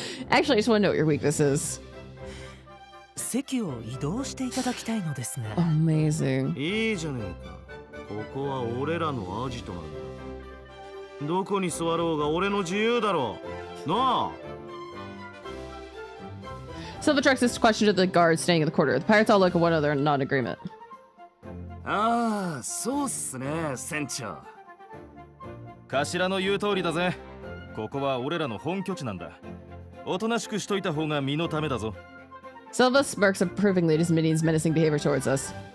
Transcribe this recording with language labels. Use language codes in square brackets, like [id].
[en] Actually, I just want to know what your weakness is. [ja] 席を移動していただきたいのですが。 [en] Amazing. [ja] いいじゃねえか。ここは俺らのアジトなんだ。どこに座ろうが俺の自由だろう。なあ。 [en] Silva directs this question to the guards staying in the quarter. The pirates all look at one another in non-agreement. [ja] ああ、そうっすね、船長。頭の言う通りだぜ。ここは俺らの本拠地なんだ。おとなしくしといた方が身のためだぞ。 [en] Silva smirks approvingly at his minion's menacing behavior towards us.